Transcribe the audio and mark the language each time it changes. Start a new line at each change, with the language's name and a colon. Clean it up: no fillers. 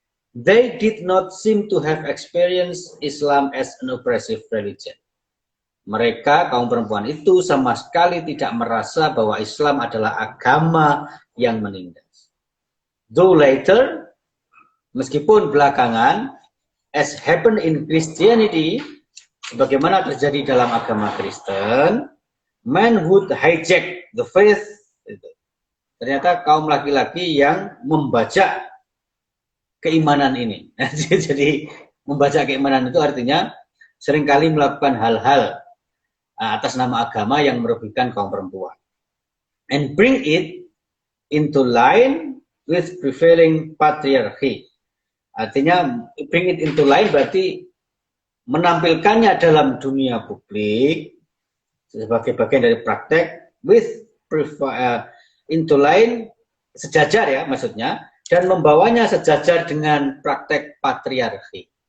English: They did not seem to have experienced Islam as an oppressive religion.
Indonesian: Mereka, kaum perempuan itu sama sekali tidak merasa bahwa Islam adalah agama yang menindas.
English: Though later,
Indonesian: meskipun belakangan,
English: as happened in Christianity,
Indonesian: sebagaimana terjadi dalam agama Kristen,
English: men would hijack the faith.
Indonesian: Ternyata kaum laki-laki yang membajak keimanan ini. Jadi membaca keimanan itu artinya seringkali melakukan hal-hal atas nama agama yang merugikan kaum perempuan.
English: And bring it into line with prevailing patriarchy.
Indonesian: Artinya
English: bring it into line
Indonesian: berarti menampilkannya dalam dunia publik sebagai bagian dari praktek
English: with into line,
Indonesian: sejajar ya maksudnya, dan membawanya sejajar dengan praktek patriarki.